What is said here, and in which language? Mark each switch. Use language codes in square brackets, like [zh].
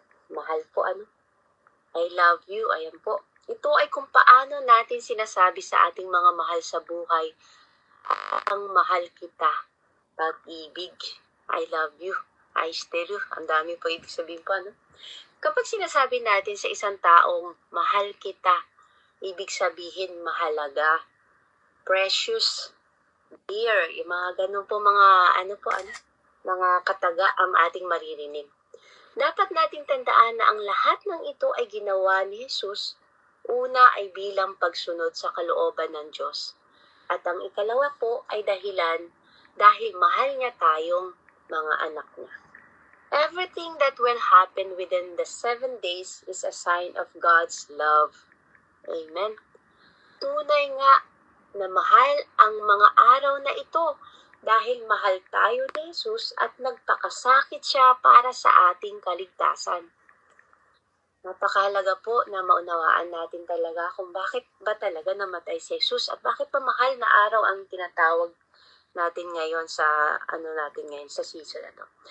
[tl] mahal po I love you, ayan po. Ito ay kung paano natin sinasabi sa ating mga mahal sa buhay, ang mahal kita, pag-ibig, [en] I love you, I still you, [tl] ang dami po ibig sabihin po Kapag sinasabi natin sa isang taong mahal kita, ibig sabihin mahalaga, [en] precious, dear, [tl] yung mga ganun po mga mga kataga ang ating maririnig. Dapat nating tandaan na ang lahat ng ito ay ginawa ni Jesus. Una ay bilang pagsunod sa kalooban ng Diyos. At ang ikalawa po ay dahilan dahil mahal niya tayong mga anak niya. [en] Everything that will happen within the 7 days is a sign of God's love. Amen. [tl] Tunay nga na mahal ang mga araw na ito dahil mahal tayo ni Jesus at nagpakasakit siya para sa ating kaligtasan. Napakahalaga po na maunawaan natin talaga kung bakit ba talaga namatay si Jesus at bakit pa mahal na araw ang tinatawag natin ngayon sa natin ngayon sa season na to.